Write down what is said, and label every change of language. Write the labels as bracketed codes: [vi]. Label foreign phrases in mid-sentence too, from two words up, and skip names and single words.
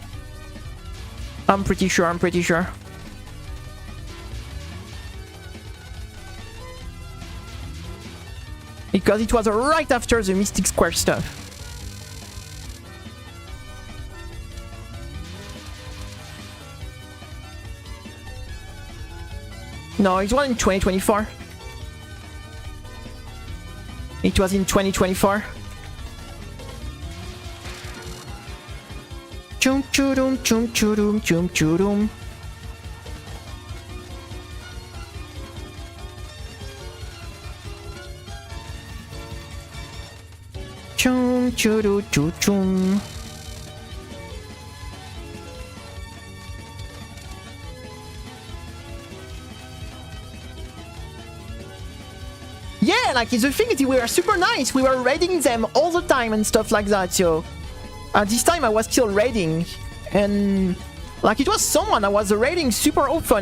[en] Because it was right after the Mystic Square stuff. No, it was in 2024. It was in 2024. Chum churum chum churum chum churum. Chum churu chum chum. Yeah, like the thing is, we were super nice. We were raiding them all the time and stuff like that. So at this time I was still raiding, and like it was someone I was raiding super often.